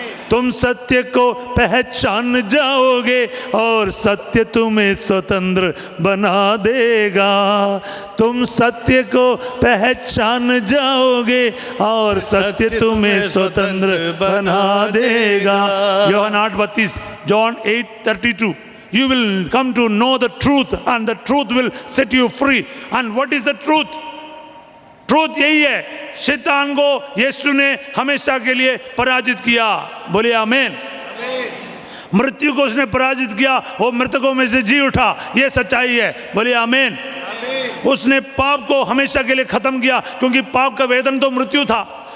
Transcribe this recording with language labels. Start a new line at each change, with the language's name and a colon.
Hindi: तुम सत्य को पहचान जाओगे और सत्य तुम्हें स्वतंत्र बना देगा। तुम सत्य को पहचान जाओगे और सत्य तुम्हें स्वतंत्र बना देगा। यूहन्ना 8:32, John 8:32.
English: You will come to know the truth and the truth will set you free. And what is the truth?
Hindi: Truth यही है, शैतान को यीशु ने हमेशा के लिए पराजित किया। बोलिए आमीन। मृत्यु को उसने पराजित किया, वो मृतकों में से जी उठा, ये सच्चाई है। बोलिए आमीन। उसने पाप को हमेशा के लिए खत्म किया, क्योंकि पाप का वेतन तो मृत्यु था।